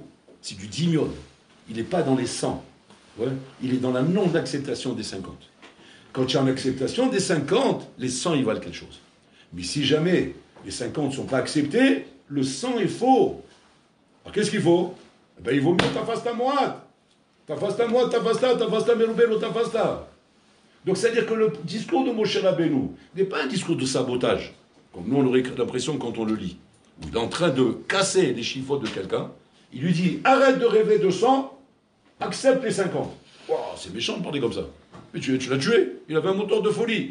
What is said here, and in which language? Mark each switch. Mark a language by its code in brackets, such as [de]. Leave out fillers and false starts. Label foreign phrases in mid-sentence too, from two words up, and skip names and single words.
[fr] C'est du dimion. Il n'est pas dans les 100. Ouais. Il est dans la non-acceptation des 50. Quand tu es en acceptation des 50, les 100, ils valent quelque chose. Mais si jamais les 50 ne sont pas acceptés, le 100 est faux. Alors qu'est-ce qu'il faut? Eh bien, il vaut mieux [he] תפסת מועט. תפסת מועט, תפסת מרובה לא, תפסת. [fr] Donc c'est-à-dire que le discours de Moshe Rabbeinu n'est pas un discours de sabotage, comme nous on aurait l'impression quand on le lit. Il est en train de casser les chiffres de quelqu'un. Il lui dit, arrête de rêver de 100, accepte les 50. Wow, c'est méchant de parler comme ça. Mais tu l'as tué, il avait un moteur de folie.